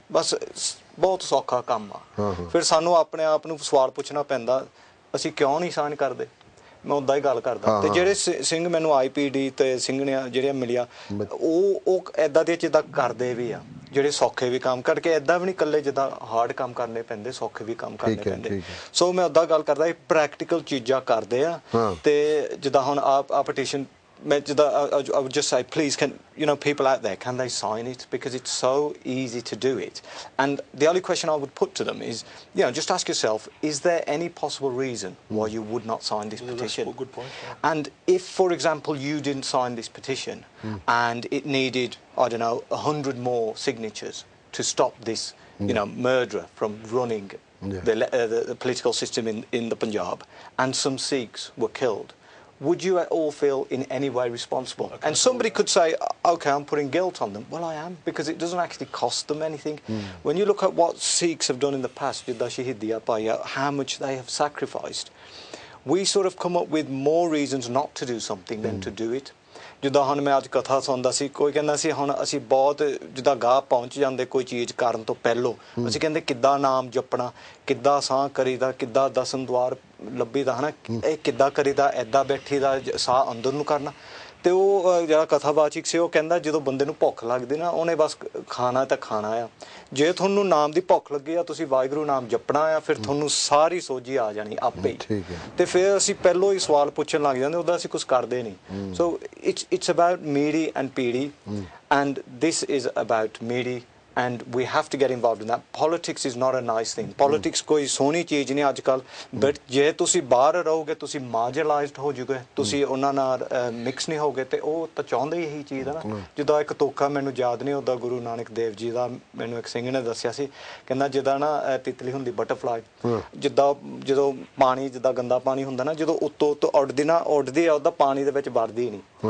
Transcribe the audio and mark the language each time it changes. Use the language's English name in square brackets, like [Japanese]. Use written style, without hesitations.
[Punjabi] ਬਸ ਬਹੁਤ ਸੌਖਾ ਕੰਮ ਆ। ਫਿਰ ਸਾਨੂੰ ਆਪਣੇ ਆਪ ਨੂੰ ਸਵਾਲ ਪੁੱਛਣਾ ਪੈਂਦਾ, ਅਸੀਂ ਕਿਉਂ ਨਹੀਂ ਸਾਈਨ ਕਰਦੇ? ਮੈਂ ਉਦਾਂ ਹੀ ਗੱਲ ਕਰਦਾ। ਤੇ ਜਿਹੜੇ ਸਿੰਘ ਮੈਨੂੰ IPD ਤੇ ਸਿੰਘਣੀਆਂ ਜਿਹੜੀਆਂ ਮਿਲੀਆਂ, ਉਹ ਏਦਾਂ ਦੀਆਂ ਚੀਜ਼ਾਂ ਕਰਦੇ ਵੀ ਆ, ਜਿਹੜੇ ਸੌਖੇ ਵੀ ਕੰਮ ਕਰਕੇ, ਏਦਾਂ ਵੀ ਨਹੀਂ ਇਕੱਲੇ ਜਿੱਦਾਂ ਹਾਰਡ ਕੰਮ ਕਰਨੇ ਪੈਂਦੇ, ਸੌਖੇ ਵੀ ਕੰਮ ਕਰਨੇ ਪੈਂਦੇ। ਸੋ ਮੈਂ ਉਦਾਂ ਗੱਲ ਕਰਦਾ, ਇਹ ਪ੍ਰੈਕਟੀਕਲ ਚੀਜ਼ਾਂ ਕਰਦੇ ਆ। ਤੇ ਜਿੱਦਾਂ ਹੁਣ ਆ petition, [English] I would just say, please, people out there, can they sign it? Because it's so easy to do it. And the only question I would put to them is, just ask yourself, is there any possible reason why you would not sign this petition? That's a good point. Yeah. And if, for example, you didn't sign this petition and it needed, 100 more signatures to stop this you know, murderer from running the political system in the Punjab, and some Sikhs were killed, would you at all feel in any way responsible? And somebody could say, okay, I'm putting guilt on them. Well, I am, because it doesn't actually cost them anything. When you look at what Sikhs have done in the past, how much they have sacrificed, we sort of come up with more reasons not to do something than to do it. [Punjabi] ਜਿੱਦਾਂ ਹੁਣ ਮੈਂ ਅੱਜ ਕਥਾ ਸੁਣਦਾ ਸੀ, ਕੋਈ ਕਹਿੰਦਾ ਸੀ ਹੁਣ ਅਸੀਂ ਬਹੁਤ ਜਿੱਦਾਂ ਗਾਹ ਪਹੁੰਚ ਜਾਂਦੇ ਕੋਈ ਚੀਜ਼ ਕਰਨ ਤੋਂ ਪਹਿਲੋਂ, ਅਸੀਂ ਕਹਿੰਦੇ ਕਿੱਦਾਂ ਨਾਮ ਜਪਣਾ, ਕਿੱਦਾਂ ਸਾਹ ਕਰੀਦਾ, ਕਿੱਦਾਂ ਦਸਮ ਦੁਆਰ ਲੱਭੀਦਾ, ਹੈ ਨਾ, ਇਹ ਕਿੱਦਾਂ ਕਰੀਦਾ, ਇੱਦਾਂ ਬੈਠੀਦਾ, ਸਾਹ ਅੰਦਰ ਨੂੰ ਕਰਨਾ। ਤੇ ਉਹ ਜਿਹੜਾ ਕਥਾਵਾਚਕ ਸੀ ਉਹ ਕਹਿੰਦਾ ਜਦੋਂ ਬੰਦੇ ਨੂੰ ਭੁੱਖ ਲੱਗਦੀ ਨਾ, ਉਹਨੇ ਬਸ ਖਾਣਾ ਤਾਂ ਖਾਣਾ ਆ। ਜੇ ਤੁਹਾਨੂੰ ਨਾਮ ਦੀ ਭੁੱਖ ਲੱਗੀ ਆ, ਤੁਸੀਂ ਵਾਹਿਗੁਰੂ ਨਾਮ ਜਪਣਾ ਆ, ਫਿਰ ਤੁਹਾਨੂੰ ਸਾਰੀ ਸੋਝੀ ਆ ਜਾਣੀ ਆਪੇ ਹੀ। ਤੇ ਫਿਰ ਅਸੀਂ ਪਹਿਲੋਂ ਹੀ ਸਵਾਲ ਪੁੱਛਣ ਲੱਗ ਜਾਂਦੇ, ਉਹਦਾ ਅਸੀਂ ਕੁਝ ਕਰਦੇ ਨਹੀਂ। [English] So it's about meaty and peaty, and this is about meaty, and we have to get involved in that. Politics is not a nice thing. [Punjabi] Politics ਕੋਈ ਸੋਹਣੀ ਚੀਜ਼ ਨਹੀਂ ਅੱਜ ਕੱਲ੍ਹ, ਬਟ ਜੇ ਤੁਸੀਂ ਬਾਹਰ ਰਹੋਗੇ ਤੁਸੀਂ ਮਾਰਜਨਲਾਈਜ਼ਡ ਹੋ ਜੂਗੇ, ਤੁਸੀਂ ਉਹਨਾਂ ਨਾਲ ਮਿਕਸ ਨਹੀਂ ਹੋਗੇ, ਤੇ ਉਹ ਤਾਂ ਚਾਹੁੰਦੇ ਹੀ ਇਹੀ ਚੀਜ਼ ਹੈ ਨਾ। ਜਿੱਦਾਂ ਇੱਕ ਤੋਕਾ ਮੈਨੂੰ ਯਾਦ ਨਹੀਂ, ਉਹਦਾ ਗੁਰੂ ਨਾਨਕ ਦੇਵ ਜੀ ਦਾ ਮੈਨੂੰ ਇੱਕ ਸਿੰਘ ਨੇ ਦੱਸਿਆ ਸੀ, ਕਹਿੰਦਾ ਜਿੱਦਾਂ ਨਾ ਤਿਤਲੀ ਹੁੰਦੀ ਬਟਰਫਲਾਈ, ਜਿੱਦਾਂ ਜਦੋਂ ਪਾਣੀ, ਜਿੱਦਾਂ ਗੰਦਾ ਪਾਣੀ ਹੁੰਦਾ ਨਾ, ਜਦੋਂ ਉੱਤੋਂ ਉੱਤੋਂ ਉੱਡਦੀ ਆ, ਉਹਦਾ ਪਾਣੀ ਦੇ ਵਿੱਚ ਵੜਦੀ ਨਹੀਂ।